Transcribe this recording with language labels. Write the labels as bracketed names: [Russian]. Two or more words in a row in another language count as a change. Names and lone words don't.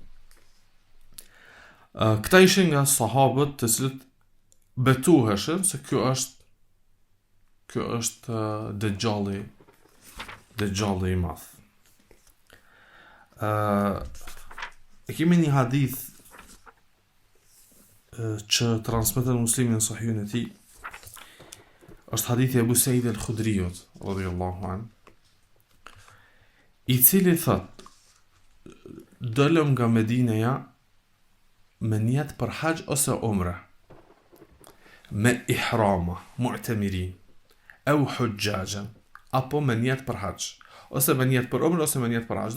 [Albanian] Këta ishin nga sahabët të cilët betuheshin se kjo është dëgjalli i madh. E kemi një hadith që transmeton Muslimi në Sahihun e tij. Është hadithi e Abu Sa'id al-Khudriut [Arabic] رضي الله عن, [Albanian] i cili thot: dolëm nga Medineja me niyet për hax ose umre, me ihrama, [Arabic] معتمرين أو حجاجا, [Albanian] apo me niyet për hax, ose me niyet për umre, ose me niyet për hax.